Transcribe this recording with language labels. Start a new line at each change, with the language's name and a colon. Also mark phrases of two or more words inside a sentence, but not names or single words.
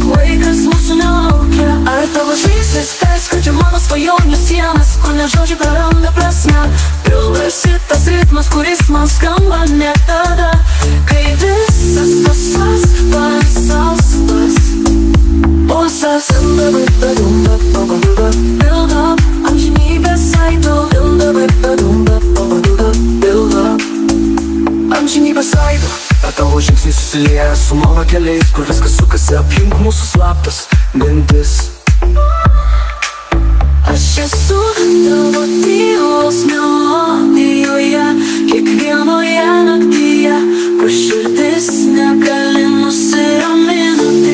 Lithuanian: Laikas mūsų nelaukia. Ar tavo žvilgsnis perskrodžia mano svajonių sienas, kur ne žodžiai praranda prasmę? Pildosi tas ritmas, kuris man skamba net tada, kai visas pasas pasaustas. Pulsas
English: build up,
Lithuanian: amžinybės aido.
English: Build up,
Lithuanian: amžinybės aido. Ar tavo žingsniai susilieja su mano keliais, kur viskas sukasi aplink mūsų slaptas mintis. aš esu tavo tylos melodijoje, kiekvienoje naktyje, kur širdis negali nusiraminti.